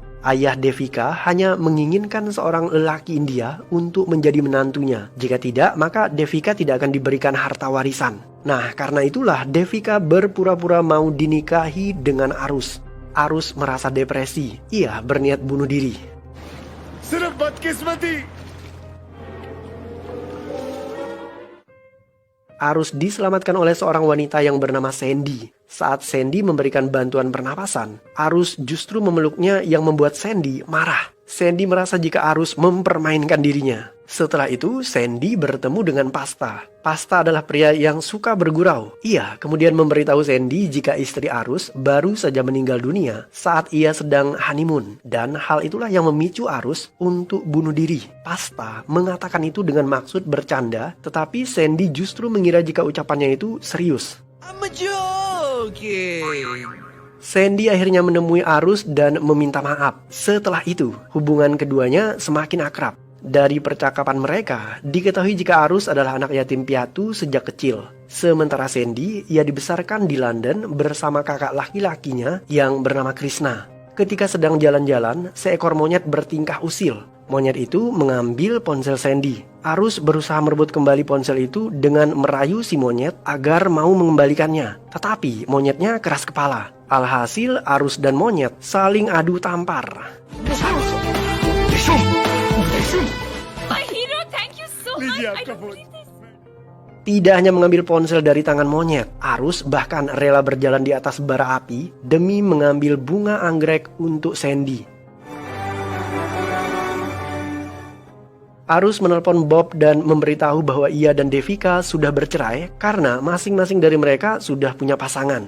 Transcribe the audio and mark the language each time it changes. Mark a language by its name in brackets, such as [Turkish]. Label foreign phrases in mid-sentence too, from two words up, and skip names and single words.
[Indonesian] Ayah Devika hanya menginginkan seorang lelaki India untuk menjadi menantunya. Jika tidak, maka Devika tidak akan diberikan harta warisan. Nah, karena itulah Devika berpura-pura mau dinikahi dengan Arus. Arus merasa depresi. Ia berniat bunuh diri. [Hindi] सिर्फ बदकिस्मती। [Indonesian] Arus diselamatkan oleh seorang wanita yang bernama Sandy. Saat Sandy memberikan bantuan pernapasan, Arus justru memeluknya yang membuat Sandy marah. Sandy merasa jika Arus mempermainkan dirinya. Setelah itu, Sandy bertemu dengan Pasta. Pasta adalah pria yang suka bergurau. Ia kemudian memberitahu Sandy jika istri Arus baru saja meninggal dunia saat ia sedang honeymoon. Dan hal itulah yang memicu Arus untuk bunuh diri. Pasta mengatakan itu dengan maksud bercanda, tetapi Sandy justru mengira jika ucapannya itu serius. [English] I'm joking. [Indonesian] Sandy akhirnya menemui Arus dan meminta maaf. Setelah itu, hubungan keduanya semakin akrab. Dari percakapan mereka, diketahui jika Arus adalah anak yatim piatu sejak kecil. Sementara Sandy, ia dibesarkan di London bersama kakak laki-lakinya yang bernama Krishna. Ketika sedang jalan-jalan, seekor monyet bertingkah usil. Monyet itu mengambil ponsel Sandy. Arus berusaha merebut kembali ponsel itu dengan merayu si monyet agar mau mengembalikannya. Tetapi monyetnya keras kepala. Alhasil Arus dan monyet saling adu tampar. [English] My hero, thank you so much. [Hindi] लीजिए [English] I [Hindi] आपका [English] don't [Hindi] फोन। [English] believe this. [Indonesian] Tidak hanya mengambil ponsel dari tangan monyet, Arus bahkan rela berjalan di atas bara api demi mengambil bunga anggrek untuk Sandy. Arus menelpon Bob dan memberitahu bahwa ia dan Devika sudah bercerai karena masing-masing dari mereka sudah punya pasangan.